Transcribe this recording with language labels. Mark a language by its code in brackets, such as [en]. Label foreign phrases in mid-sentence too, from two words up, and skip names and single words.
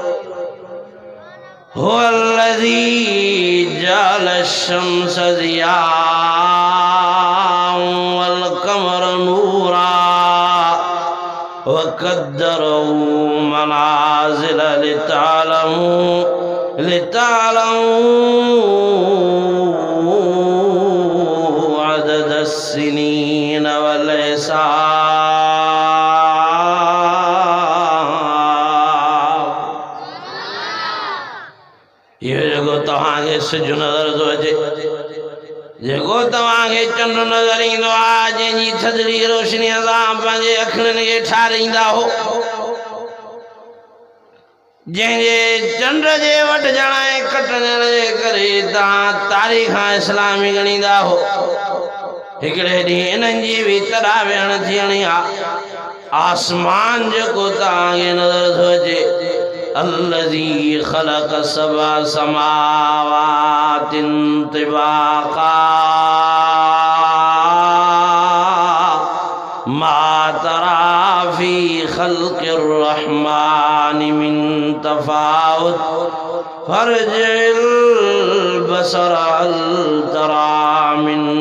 [ar] هو الذي جعل الشمس ضياء والقمر نورا وقدره منازل لتعلموا عدد السنين والحساب. [sd] ये जेको तव्हांखे सिजु नज़र थो अचे जेको तव्हांखे चंड नज़र ईंदो आहे जंहिंजी थधिड़ी रोशनीअ सां पंहिंजे अखियुनि खे ठारींदा हो जंहिंजे चंड जे वठजण ऐं कटजण जे करे तव्हां तारीख़ इस्लामी ॻणींदा हो हिकिड़े ॾींहुं इन्हनि जी बि तरा वेहण थियणी आहे। आसमान जेको तव्हांखे नज़र थो अचे [ar] الذي خلق سبع سماوات طباقا ما ترى في خلق الرحمن من تفاوت فارجع البصر هل ترى من